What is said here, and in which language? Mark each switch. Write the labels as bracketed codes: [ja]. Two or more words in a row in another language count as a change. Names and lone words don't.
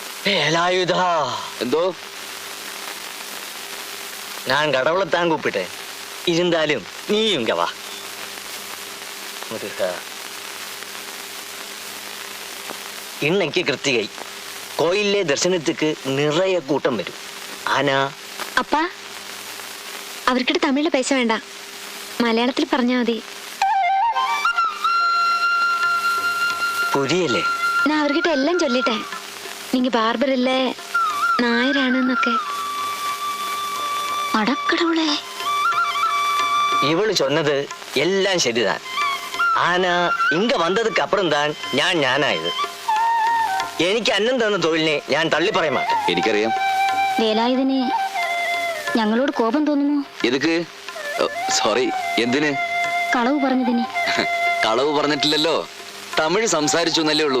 [ml] വേലായുധ എന്തോ [ta] நான் கடவுளைத்தான் கூப்பிட்டேன். இருந்தாலும் நீ இங்க வா. முருகா, இன்னைக்கு கிருத்திகை. கோயிலே தரிசனத்துக்கு நிறைய கூட்டம் வரும். ஆனா அப்பா, [ml] അവർക്കിട്ട് തമിഴിൽ പൈസ വേണ്ട, മലയാളത്തിൽ പറഞ്ഞാൽ മതി. പുരിയല്ലേ? ഞാൻ അവർക്കിട്ട് എല്ലാം ചൊല്ലിട്ടെ. നീങ്ക ബാർബർ ഇല്ലേ, നായരാണെന്നൊക്കെ. അടക്കടവുളേ, [ta] இவளு சொன்னது எல்லாம் சரிதான். ஆனா இங்க வந்ததுக்கு அப்புறம் தான் ഞാനായത്. [ml] എനിക്ക് അന്നം തന്ന തൊഴിലിനെ ഞാൻ തള്ളി പറയാൻ മാട്ടേൻ. എനിക്കറിയാം. വേലായുധന് ഞങ്ങളോട് കോപം തോന്നുന്നു. എതുക്ക്? സോറി, എന്തിന്? കളവ് പറഞ്ഞതിന്. കളവ് പറഞ്ഞിട്ടില്ലല്ലോ. തമിഴ് സംസാരിച്ചു എന്നല്ലേ ഉള്ളൂ.